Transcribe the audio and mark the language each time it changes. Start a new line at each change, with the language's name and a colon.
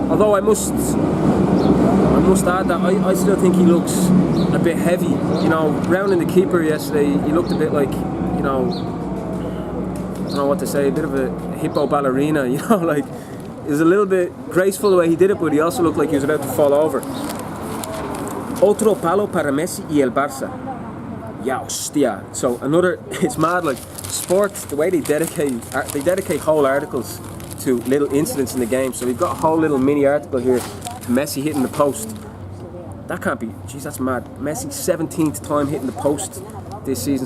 English: Although I must add that I still think he looks a bit heavy. You know, rounding the keeper yesterday, he looked a bit like, you know, I don't know what to say, a bit of a hippo ballerina. You know, like it was a little bit graceful the way he did it, but he also looked like he was about to fall over.
Spanish: Otro palo para Messi y el Barça.
English: Yeah, hostia. So another, it's mad, like sport, the way they dedicate whole articles to little incidents in the game. So we've got a whole little mini article here, Messi hitting the post. That can't be, jeez, that's mad. Messi 17th time hitting the post this season.